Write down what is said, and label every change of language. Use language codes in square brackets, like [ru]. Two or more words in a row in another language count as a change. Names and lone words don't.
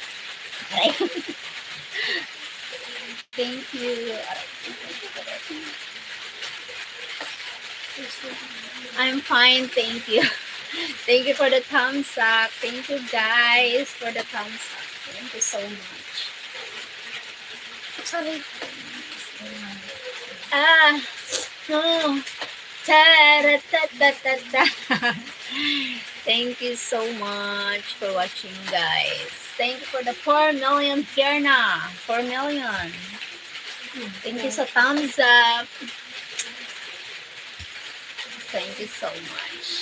[en] Thank you. I'm fine, thank you. Thank you for the thumbs up. Thank you guys for the thumbs up. Thank you so much. Sorry. No. Ta-ra-ta-ta-ta-ta. Thank you so much for watching, guys. Thank you for the 4 million here na. 4 million. Thank you so thumbs up. Thank you so much.